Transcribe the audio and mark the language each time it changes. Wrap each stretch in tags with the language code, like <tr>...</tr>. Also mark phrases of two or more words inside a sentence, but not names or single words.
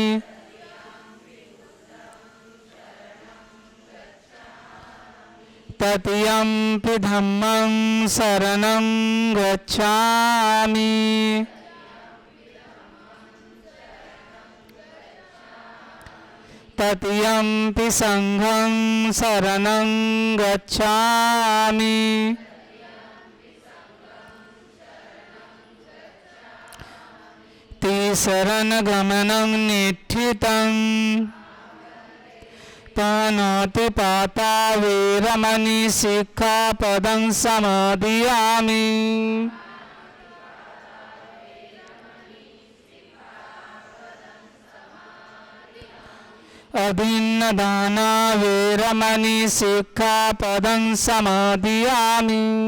<pi>तृतीयम्पि धम्मं शरणं गच्छामि तृतीयम्पि संघं शरणं गच्छामि शरणगमनं निठितं पानातिपाता वेरमणि सिक्खापदं समादयामि अभिन्नदाना वेरमणि सिक्खापदं समादयामि</pi>